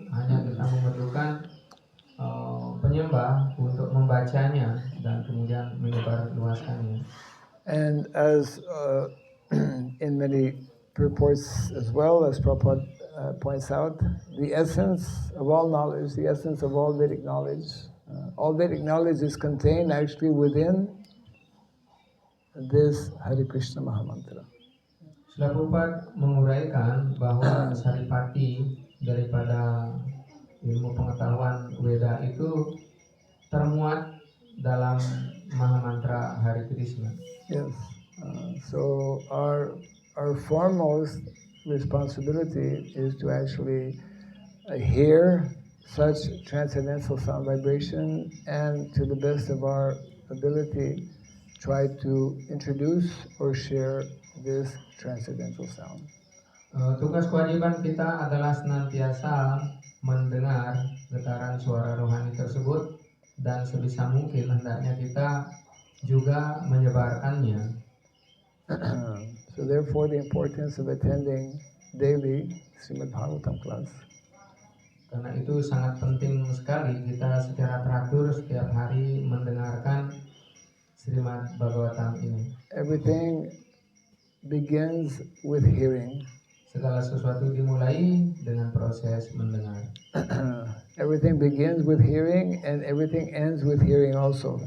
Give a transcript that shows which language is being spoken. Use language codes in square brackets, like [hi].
[id] Hanya kita memerlukan penyembah untuk membacanya dan kemudian menyebarluaskannya. [en] And as in many purports as well, as Prabhupada points out, the essence of all knowledge, the essence of all Vedic knowledge is contained actually within this Hare Krishna Mahamantra. [id] Srila Prabhupada menguraikan bahwa saripati daripada ilmu pengetahuan Weda itu termuat dalam Mahamantra Hare Krishna. [en] Yes. So our foremost responsibility is to actually hear such transcendental sound vibration and to the best of our ability try to introduce or share this transcendental sound. [id] Tugas kewajiban kita adalah senantiasa mendengar getaran suara rohani tersebut dan sebisa mungkin hendaknya kita juga menyebarkannya. [en] So therefore the importance of attending daily Srimad Bhagavatam class. [id] Karena itu sangat penting sekali kita secara teratur setiap hari mendengarkan Srimad Bhagavatam ini. [en] Everything begins with hearing. [id] Segala sesuatu dimulai dengan proses mendengar. [en] Everything begins with hearing and everything ends with hearing also.